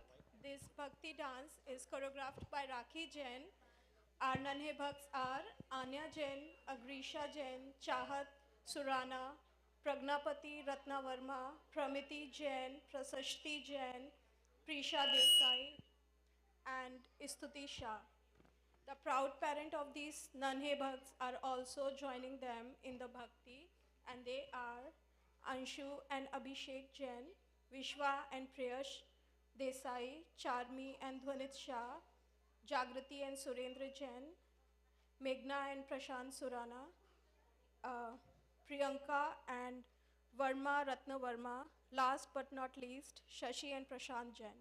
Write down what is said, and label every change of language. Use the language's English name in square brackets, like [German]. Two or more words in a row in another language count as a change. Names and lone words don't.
[English] This Bhakti dance is choreographed by Rakhi Jain. Our Nanhe Bhakts are Anya Jain, Agrisha Jain, Chahat Surana, Pragnapati Ratna Verma, Pramiti Jain, Prasashti Jain, Prisha Desai, and Stuti Shah. The proud parent of these Nanhe Bhakts are also joining them in the Bhakti, and they are Anshu and Abhishek Jain, Vishwa and Priyash Desai, Charmi and Dhwanit Shah, Jagrati and Surendra Jain, Meghna and Prashant Surana, Priyanka and Verma Ratna Verma, last but not least, Shashi and Prashant Jain.